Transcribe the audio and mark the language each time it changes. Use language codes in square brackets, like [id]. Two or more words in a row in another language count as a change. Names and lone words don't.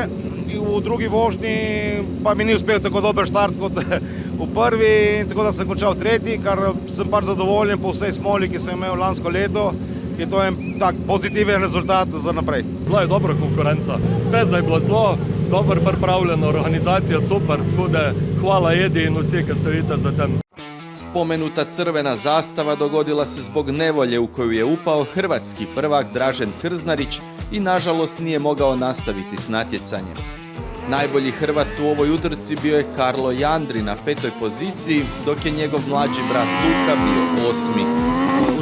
[sl] In v drugi vožnji pa mi ni uspel tako dober štart kot v prvi, tako da sem končal 3., kar sem pač zadovoljen po vsej smoli, ki sem imel lansko leto. Je to en tak pozitiven rezultat za naprej. Bila je dobra konkurenca, steza je bila zelo dobro pripravljena, organizacija super, tako da hvala Edi in vsi, ki stojite za tem. [hr] Spomenuta crvena zastava dogodila se zbog nevolje u koju je upao hrvatski prvak Dražen Krznarić i nažalost nije mogao nastaviti s natjecanjem. Najbolji Hrvat u ovoj utrci bio je Karlo Jandri na 5. poziciji, dok je njegov mlađi brat Luka bio 8.